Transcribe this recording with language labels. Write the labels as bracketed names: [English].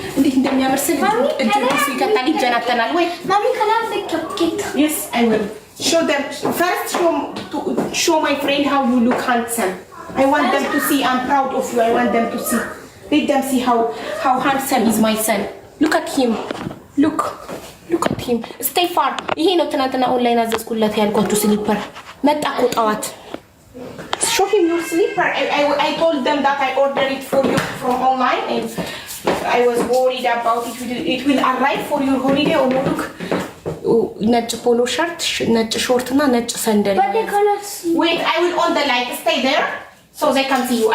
[Amharic] እንዴት እንደሚያምር ስል እጁ ይከታል ይጀናተናል ወይ [English] Mommy, can I have the cupcake? Yes, I will. Show them. First, show my friend how you look handsome. I want them to see. I'm proud of you. I want them to see. Let them see how handsome is my son. Look at him. Look at him. Stay far. [Amharic] ይሄ ነው ትናንትና ኦንላይን አዘዝኩለት ያልኳችሁ ስሊፐር መጣ እኮ ጠዋት [English] show him your slipper. I told them that I ordered it for you from online and I was worried about it will arrive for your holiday or look [Amharic] ነጭ ፖሎ ሸርት ነጭ ሾርት እና ነጭ ሰንደል [English] But they cannot see. Wait, I will on the light. Stay there so they can see you.